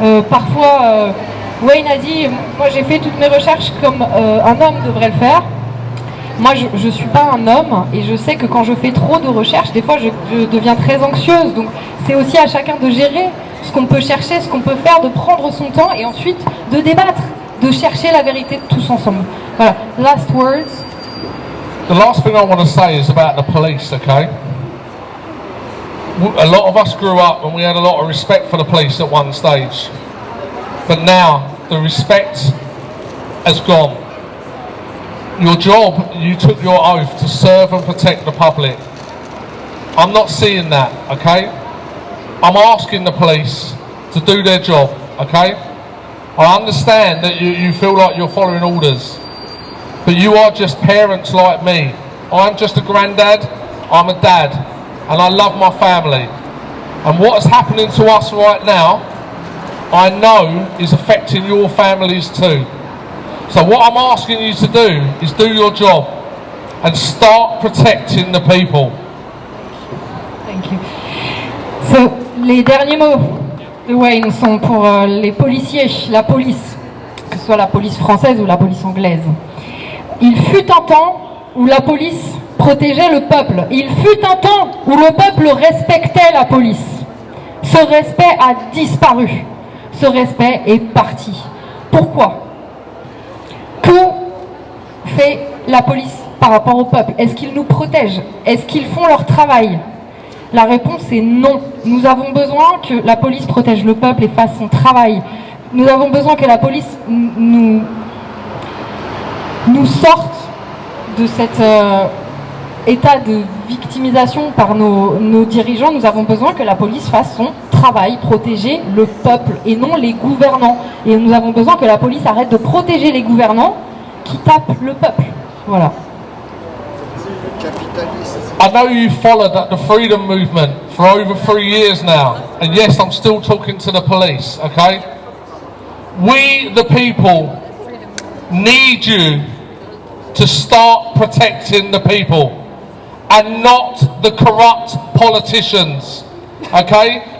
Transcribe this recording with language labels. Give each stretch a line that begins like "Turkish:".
French: Parfois Wayne a dit, moi j'ai fait toutes mes recherches comme un homme devrait le faire. Moi, je ne suis pas un homme et je sais que quand je fais trop de recherches, des fois, je deviens très anxieuse. Donc, c'est aussi à chacun de gérer ce qu'on peut chercher, ce qu'on peut faire, de prendre son temps et ensuite de débattre, de chercher la vérité tous ensemble. Voilà.
English: Last words. The last thing I want to say is about the police, okay? A lot of us grew up and we had a lot of respect for the police at one stage. But now, the respect has gone. Your job, you took your oath to serve and protect the public. I'm not seeing that, okay? I'm asking the police to do their job, okay? I understand that you feel like you're following orders, but you are just parents like me. I'm just a granddad, I'm a dad, and I love my family. And what is happening to us right now, I know is affecting your families too. So what I'm asking you to do is do your job and start protecting the people. Thank you.
French: So, les derniers mots de Wayne sont pour les policiers, la police, que ce soit la police française ou la police anglaise. Il fut un temps où la police protégeait le peuple. Il fut un temps où le peuple respectait la police. Ce respect a disparu. Ce respect est parti. Pourquoi? Que fait la police par rapport au peuple? Est-ce qu'ils nous protègent? Est-ce qu'ils font leur travail? La réponse est non. Nous avons besoin que la police protège le peuple et fasse son travail. Nous avons besoin que la police nous sorte de cet état de victimisation par nos dirigeants. Nous avons besoin que la police fasse son travail, protéger le peuple et non les gouvernants. Et nous avons besoin que la police arrête de protéger les gouvernants qui tapent le peuple. Voilà.
English: I know you followed the freedom movement for over 3 years now, and yes, I'm still talking to the police, okay? We, the people, need you to start protecting the people and not the corrupt politicians, okay?